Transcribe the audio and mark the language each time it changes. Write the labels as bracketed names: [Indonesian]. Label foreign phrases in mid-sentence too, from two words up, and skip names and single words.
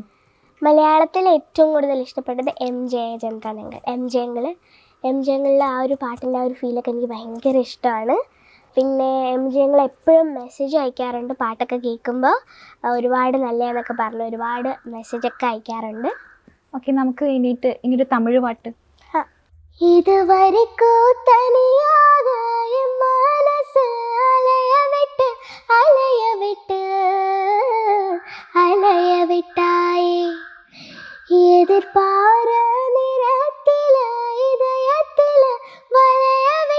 [Malayalam] മലയാളത്തിൽ ഏറ്റവും കൂടുതൽ ഇഷ്ടപ്പെട്ടത് എം ജയചന്ദ്രൻ എം ജയങ്ങളിലെ ആ ഒരു പാട്ടിൻ്റെ ആ ഒരു ഫീലൊക്കെ എനിക്ക് ഭയങ്കര ഇഷ്ടമാണ്. പിന്നെ എം ജയങ്ങൾ എപ്പോഴും മെസ്സേജ് അയക്കാറുണ്ട്, പാട്ടൊക്കെ കേൾക്കുമ്പോൾ ഒരുപാട് നല്ലതെന്നൊക്കെ പറഞ്ഞ് ഒരുപാട് മെസ്സേജൊക്കെ അയക്കാറുണ്ട്. ഓക്കെ, നമുക്ക് വേണ്ടിയിട്ട് ഇനിയൊരു തമിഴ് പാട്ട്. [Tamil] இதுவரைக்கும் தனியாக என் மனசு அலைய விட்டாயே எதிர்பார நிறத்தில இதயத்தில வளைய